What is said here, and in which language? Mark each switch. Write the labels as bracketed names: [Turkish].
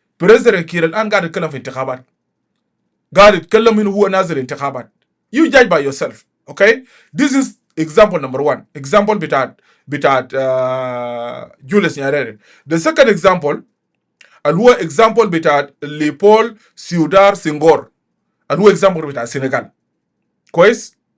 [Arabic] بريزيدنت كير الان قاعد يتكلم في انتخابات، قاعد يتكلم انه هو نازل انتخابات. [English] You judge by yourself. Okay, this is example number one. Example بتاعت Julius Nyerere. The second example اللي هو example بتاعت Leopold Sedar Senghor اللي هو example بتاع السنغال. كويس.